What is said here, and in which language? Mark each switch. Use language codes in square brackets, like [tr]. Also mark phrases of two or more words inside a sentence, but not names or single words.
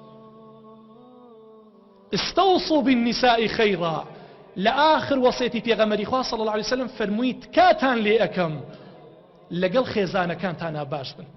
[ar] استوصوا بالنساء خيرا لآخر وصيتي [ckb] پێغەمبەری خوا [ar] صلى الله عليه وسلم [ckb] فرمووی تکاتان لێ ئەکەم لەگەڵ خێزانەکانتانە باش بن